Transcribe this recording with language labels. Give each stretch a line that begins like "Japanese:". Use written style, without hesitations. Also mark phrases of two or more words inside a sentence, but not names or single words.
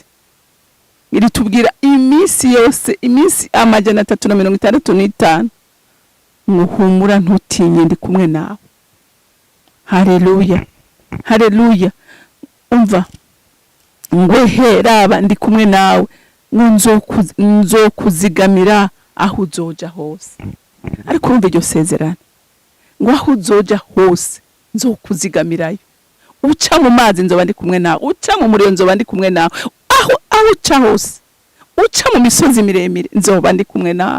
Rundi: Iri tubwira iminsi yose, iminsi 365, muhumura, ntutinye, ndi kumwe nawe. Haleluya. Haleluya. Umva, ngweheraba ndi kumwe nawe, nzokuzigamira aho uzoja hose. Ariko urumva iryo sezerano, ngo aho uzoja hose nzokuzigamirayo. Uca mu mazi nzoba ndi kumwe nawe, uca mu muriro nzoba ndi kumwe nawe, aho uca hose, uca mu misozi miremire nzoba ndi kumwe nawe.